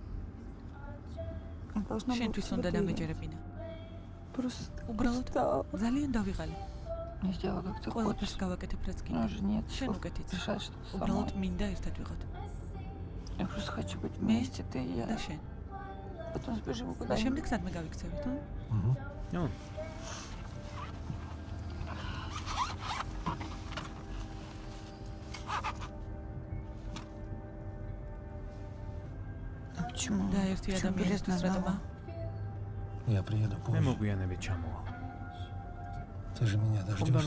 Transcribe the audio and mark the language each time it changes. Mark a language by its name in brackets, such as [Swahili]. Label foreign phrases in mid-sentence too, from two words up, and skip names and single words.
[Russian] должна [Georgian] შენთვის უნდა დამეჯერებინა. [Russian] Просто [Georgian] უბრალოდ ძალიან დავიღალი. [Russian] не сделала, как ты [Georgian] ყველაფერს გავაკეთებ, რაც [Russian] У [Georgian] გინდა. [Russian] нас же нет [Georgian] შენ [Russian] сил [Georgian] უკეთიც. [Russian] решать, что ты [Georgian] უბრალოდ [Russian] сама. [Georgian] მინდა ერთად ვიყოთ. [Russian] Я просто хочу быть [Georgian] მე [Russian] вместе, ты и [Georgian] და [Russian] я. [Georgian] შენ. [Russian] Потом сбежим [Georgian] და [Russian] куда-нибудь. [Georgian] შემდეგ სადმე გავიქცევით? ნუ, [Russian] А почему? [Georgian] და ერთი [Russian] Почему билет [Georgian] ადამიანისთვის [Russian] на [Georgian] რატომა? [Russian] зал? Я приеду [Georgian] მე [Russian] позже. [Georgian] მოგვიანებით ჩამოვალ. [Russian] Ты же меня [Georgian] ხომ [Russian] дождешься.